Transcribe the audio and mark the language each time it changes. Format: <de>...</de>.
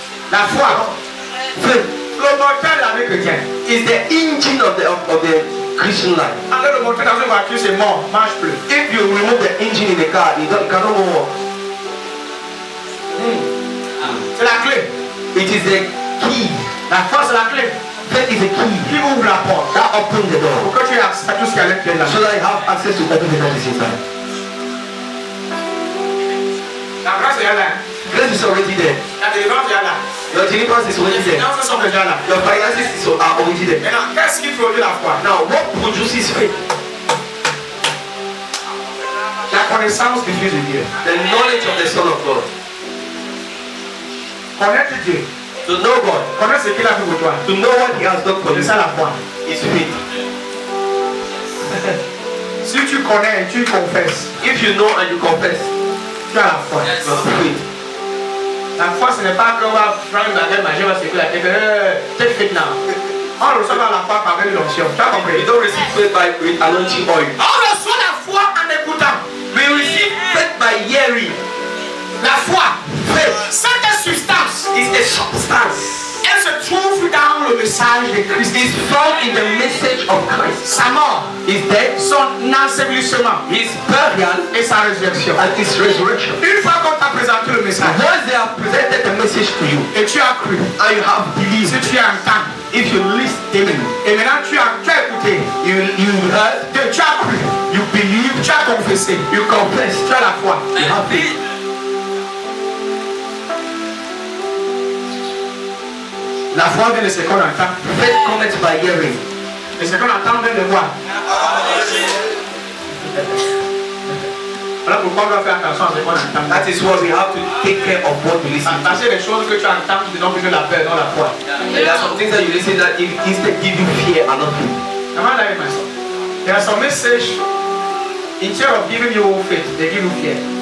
<fr>La foi, le moteur de la vie chrétienne.</fr> <en>Is the engine of the Christian life.</en> <fr>Enlève le moteur dans une voiture, c'est mort, marche plus.</fr> <en>If you remove the engine in the car, you cannot move on.</en> <fr>C'est la clé.</fr> <en>It is the key.</en> <fr>La foi, c'est la clé.</fr> <en>Faith is a key</en> <fr>Qui ouvre la porte.</fr> <en>that opens the door.</en> <fr>Pour que tu aies accès à tout ce qui est à l'intérieur.</fr> <en>So that you have access to everything that is inside.</en> <fr>La grâce est là.</fr> <en>Grace is already there.</en> <fr>La délivrance est là.</fr> <en>Your deliverance is</en> <fr>Les</fr> <en>already there.</en> <fr>finances sont déjà là.</fr> <en>Your finances are already there.</en> <fr>Maintenant, qu'est-ce qui produit la foi?</fr> <en>Now, what produces faith?</en> <fr>La connaissance du Fils de Dieu.</fr> <en>The knowledge of the Son of God.</en> <fr>Connaître Dieu.</fr> <en>To know God.</en> <fr>Connaître ce qu'il a fait pour toi.</fr> <en>To know what He has done for</en> <fr>C'est</fr> <en>you</en> <fr>ça la foi.</fr> <en>is faith.</en> <fr>Si tu connais et tu confesses,</fr> <en>If you know and you confess,</en> <fr>tu as la foi.</fr> <en>you have faith.</en> <fr>La foi, ce n'est pas qu'on va prendre une baguette magique, on va se secouer la tête. C'est fait now. On reçoit la foi par l'onction. Tu as compris?</fr> <en>You don't receive faith by with anointing oil.</en> <fr>On reçoit la foi en écoutant.</fr> <en>We receive faith by hearing.</en> <fr>La foi,</fr> <en>Faith</en> <fr>cette substance,</fr> <en>is a substance.</en> <fr>elle se trouve dans le message de Christ.</fr> <en>It is found in the message of Christ.</en> <fr>Sa mort,</fr> <en>His death,</en> <fr>son ensevelissement</fr> <en>His burial,</en> <fr>et sa résurrection.</fr> <en>and His resurrection.</en> <fr>Une fois qu'on t'a présenté le message</fr> <en>Once they have presented the message to you</en> <fr>et tu as cru,</fr> <en>and you have believed,</en> <fr>si tu entends,</fr> <en>if you listen,</en> <fr>et maintenant tu as écouté,</fr> <en>you heard,</en> <fr>tu as cru,</fr> <en>you believe,</en> <fr>tu as confessé,</fr> <en>you confess,</en> <fr>tu as la foi.</fr> <en>you have faith.</en> <fr>La foi vient de ce qu'on entend.</fr> <en>Faith comes by hearing.</en> <fr>Et ce qu'on entend vient de voir. Voilà pourquoi on doit faire attention à ce qu'on entend.</fr> <en>That is why we have to take care of what we listen to.</en> <fr>Parce que les choses que tu entends qui te donnent plutôt la peur, non la foi.</fr> <en>There are some things that you listen that instead give you fear and not faith. Am I lying myself? There are some messages, instead of giving you faith, they give you fear.</en>